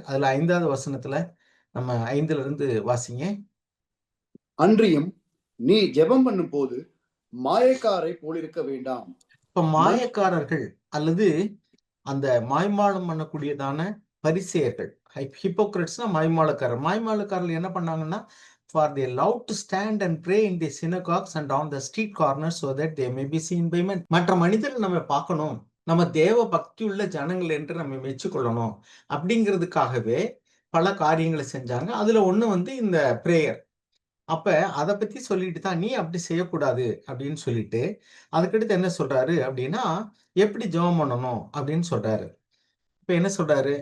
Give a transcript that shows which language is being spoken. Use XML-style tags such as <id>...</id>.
<ta>அதுல 5வது வசனத்துல நம்ம 5ல இருந்து வாசிங்க. அன்றியும் நீ ஜெபம் பண்ணும் போது மாயக்காரை போலிருக்க வேண்டாம். இப்ப மனு மாயக்காரர்கள் அல்லது அந்த மாய்மாலம் பண்ணக்கூடியதான பரிசேயர்கள், ஹிப்போக்ரட்ஸ்னா மாய்மாலக்காரர். மாய்மாலக்காரர்கள் என்ன பண்ணாங்கன்னா,</ta> <en>for they love to stand and pray in the synagogues and on the street corners so that they may be seen by men.</en> <ta>மற்ற மனிதர்கள் நம்ம பார்க்கணும், நம்ம தேவ பக்தியுள்ள ஜனங்கள் என்று நம்ம மெச்சுக்கொள்ளணும் அப்படிங்கிறதுக்காகவே பல காரியங்களை செஞ்சாங்க. அதுல ஒண்ணு வந்து இந்த பிரேயர். அப்ப அத பத்தி சொல்லிட்டு தான், நீ அப்படி செய்யக்கூடாது அப்படின்னு சொல்லிட்டு, அதுக்கடுத்து என்ன சொல்றாரு அப்படின்னா, எப்படி ஜெபம் பண்ணணும் அப்படின்னு சொல்றாரு. இப்ப என்ன சொல்றாரு?</ta>